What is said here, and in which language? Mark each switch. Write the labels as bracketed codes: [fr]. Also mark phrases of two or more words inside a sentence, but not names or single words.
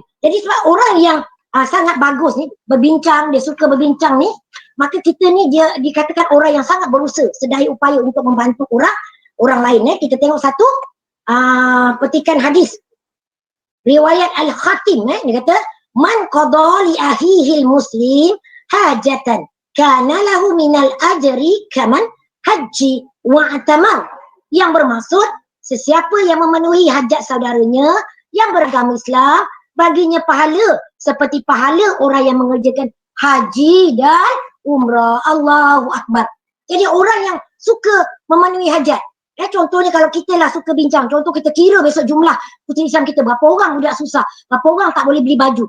[ms] Jadi sebab orang yang sangat bagus ni, berbincang, dia suka berbincang ni, maka kita ni dia dikatakan orang yang sangat berusaha, sedaya upaya untuk membantu orang lain. Kita tengok satu petikan hadis. Riwayat Al-Khatim, dia kata, [ar] من قضى لأخيه المسلم حاجة كان له من الأجر كمن حج واعتمر. [ms] Yang bermaksud, sesiapa yang memenuhi hajat saudaranya yang beragama Islam, baginya pahala seperti pahala orang yang mengerjakan haji dan umrah. [ar] الله أكبر. [ms] Jadi orang yang suka memenuhi hajat. Contohnya kalau kita lah suka bincang, contoh kita kira besok jumlah puteri Islam kita, berapa orang budak susah, berapa orang tak boleh beli baju.